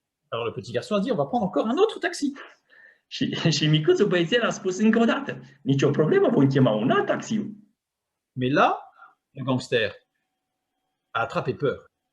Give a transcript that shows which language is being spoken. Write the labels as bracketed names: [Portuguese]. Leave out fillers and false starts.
[French] Alors le petit garçon a dit, on va prendre encore un autre taxi. [Romanian] Și micuțul băiețel a spus încă o dată, nicio problemă, vom chema un alt taxiu. [French] Mais là, le gangster a attrapé peur.